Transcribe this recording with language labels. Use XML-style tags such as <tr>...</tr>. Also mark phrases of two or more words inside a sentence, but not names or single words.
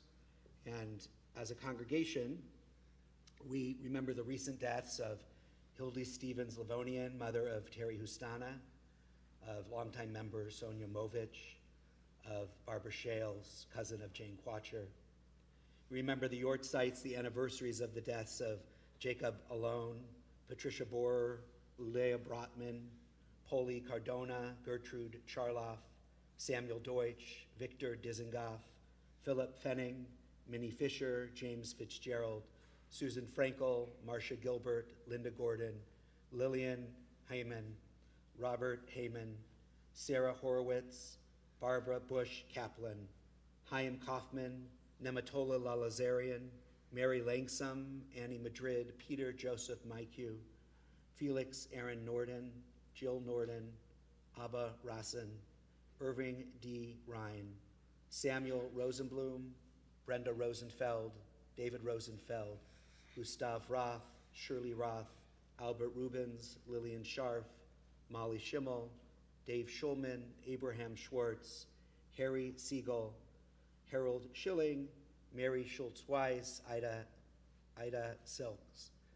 <en>And as a congregation, we remember the recent deaths of Hildy Stevens Livonian, mother of Terry Hustana, of longtime member Sonia Movich, of Barbara Shales, cousin of Jane Quatcher. We remember the Yortzites, the anniversaries of the deaths of Jacob Alone, Patricia Borer, Leah Brotman, Polly Cardona, Gertrude Charloff, Samuel Deutsch, Victor Dizengoff, Philip Fenning, Minnie Fisher, James Fitzgerald, Susan Frankel, Marcia Gilbert, Linda Gordon, Lillian Heyman, Robert Heyman, Sarah Horowitz, Barbara Bush Kaplan, Chaim Kaufman, Nematola Lalazarian, Mary Langsam, Annie Madrid, Peter Joseph Maiku, Felix Aaron Norden, Jill Norden, Abba Rassen, Irving D. Ryan, Samuel Rosenblum, Brenda Rosenfeld, David Rosenfeld, Gustav Roth, Shirley Roth, Albert Rubens, Lillian Scharf, Molly Schimmel, Dave Schulman, Abraham Schwartz, Harry Siegel, Harold Schilling, Mary Schultz-Weiss, Ida Silks,</en>